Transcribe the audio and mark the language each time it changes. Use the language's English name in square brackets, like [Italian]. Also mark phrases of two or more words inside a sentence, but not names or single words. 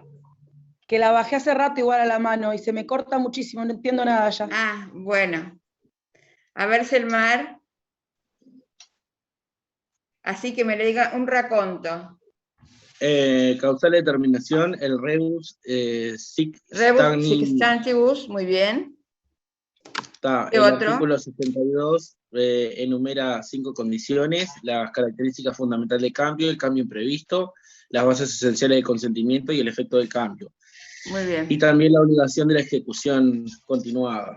[Spanish] Que la bajé hace rato igual a la mano y se me corta muchísimo, no entiendo nada ya. Bueno. A ver, Selmar. Así que me le diga un raconto. Causal de determinación, el [Latin] rebus sic Rebus sic stantibus, [Spanish] muy bien. Está, ¿Qué el otro? artículo 62 enumera 5 condiciones: las características fundamentales de cambio, el cambio imprevisto, las bases esenciales de consentimiento y el efecto del cambio. Muy bien. Y también la obligación de la ejecución continuada.